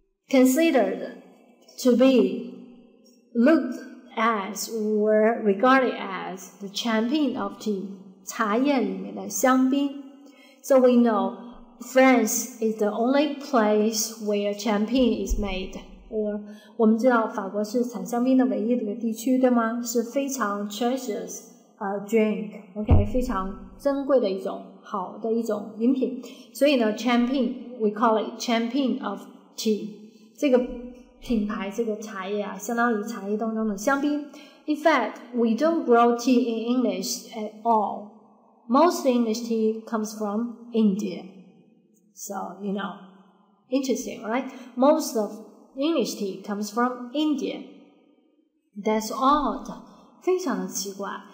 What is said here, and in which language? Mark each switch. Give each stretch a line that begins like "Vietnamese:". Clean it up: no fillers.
English: Considered to be looked as or regarded as the champion of tea.
Chinese: 茶叶里面的香槟。
English: So we know France is the only place where champion is made.
Chinese: Or 我们知道法国是产香槟的唯一的一个地区，对吗？是非常
English: treasures drink,
Chinese: okay, 非常珍贵的一种好的一种饮品。所以呢
English: champion, we call it champion of tea.
Chinese: 这个品牌这个茶叶啊，相当于茶叶当中的香槟。
English: In fact, we don't grow tea in English at all. Most English tea comes from India. So, interesting, right? Most of English tea comes from India. That's odd.
Chinese: 非常的奇怪。